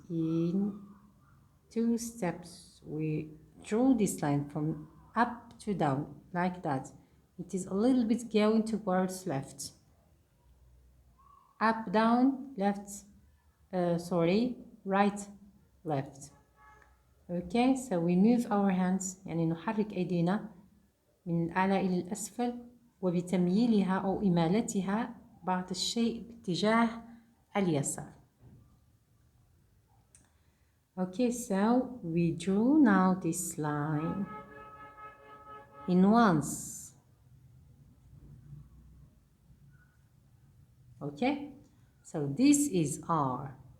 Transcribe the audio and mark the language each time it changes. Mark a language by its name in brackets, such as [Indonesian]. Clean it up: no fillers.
[English] In 2 steps, we draw this line from up to down like that. It is a little bit going towards left. Up, down, left, right, left. Okay, so we move our hands. [Arabic] يعني نحرك أيدينا من الأعلى إلى الأسفل وبتمييلها أو إمالتها بعض الشيء باتجاه اليسار. [English] Okay, so we draw now this line in once. Okay, so this is R.